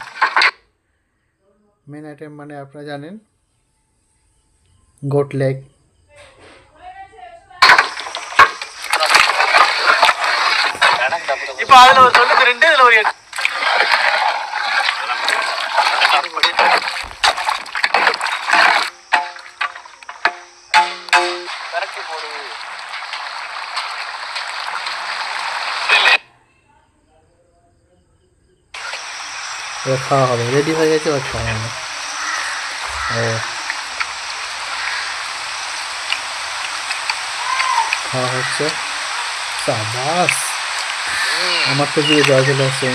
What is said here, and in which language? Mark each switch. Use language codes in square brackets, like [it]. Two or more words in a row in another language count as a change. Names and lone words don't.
[en] main item [bn] মানে আপনারা জানেন [en] goat leg, [ta] இப்ப அதுல ஒரு 92 இதுல ஒரு 8 கரெக்ட் போடு। [bn] এবার খাওয়া হবে, রেডি হয়ে গেছে, এবার খাওয়া হবে। ও খাওয়া হচ্ছে, সাবাস, আমার তো দিয়ে জয় চলে আসছে।